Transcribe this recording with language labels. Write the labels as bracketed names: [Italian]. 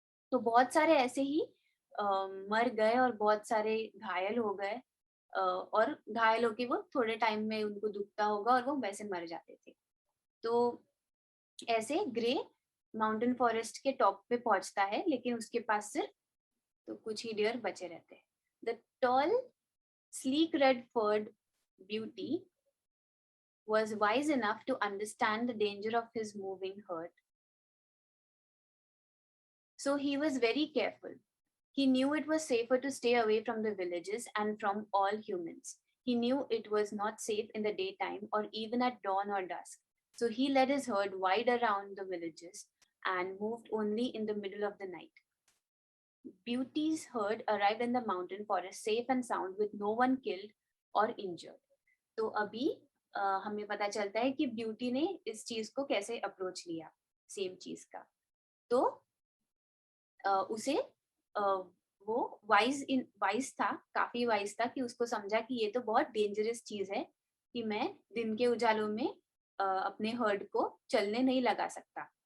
[Hindi] तो बहुत सारे ऐसे ही मर गए और बहुत सारे घायल हो गए, और घायल होके वो थोड़े टाइम में उनको दुखता होगा और वो वैसे मर जाते थे। तो ऐसे ग्रे माउंटेन फॉरेस्ट के टॉप पे पहुंचता है, लेकिन उसके पास सिर्फ तो कुछ ही डियर बचे रहते हैं। [English] The tall sleek red furred beauty was wise enough to understand the danger of his moving herd. So he was very careful. He knew it was safer to stay away from the villages and from all humans. He knew it was not safe in the daytime or even at dawn or dusk. So he led his herd wide around the villages and moved only in the middle of the night. Beauty's herd arrived in the mountain forest safe and sound with no one killed or injured. [Hindi] तो अभी हमें पता चलता है कि beauty ने इस चीज को कैसे अप्रोच लिया, सेम चीज का। तो उसे वो वाइज था, काफी वाइज था कि उसको समझा कि ये तो बहुत डेंजरस चीज है कि मैं दिन के उजालों में अपने हर्ड को चलने नहीं लगा सकता।